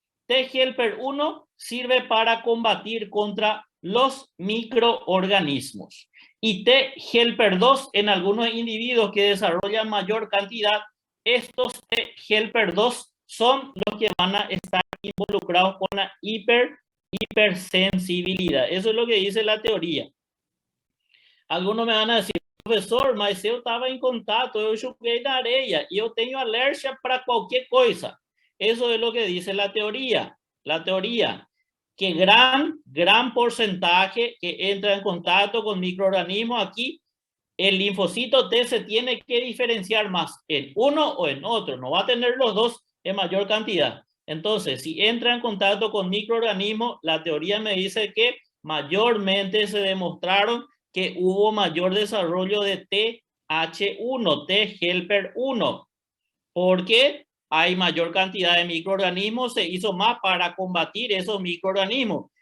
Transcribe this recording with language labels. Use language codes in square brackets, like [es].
[es] T helper 1 sirve para combatir contra los microorganismos. Y T helper 2 en algunos individuos que desarrollan mayor cantidad, estos T helper 2 son los que van a estar involucrados con la hipersensibilidad. Eso es lo que dice la teoría. Algunos me van a decir: [pt] professor, mas eu estava em contato, eu joguei na areia e eu tenho alergia para qualquer coisa. [es] Eso es lo que dice la teoría. La teoría, que gran porcentaje que entra en contacto con microorganismos, aquí el linfocito T se tiene que diferenciar más en uno o en otro. No va a tener los dos en mayor cantidad. Entonces, si entra en contacto con microorganismos, la teoría me dice que mayormente se demostraron que hubo mayor desarrollo de TH1, T helper 1, porque hay mayor cantidad de microorganismos, se hizo más para combatir esos microorganismos.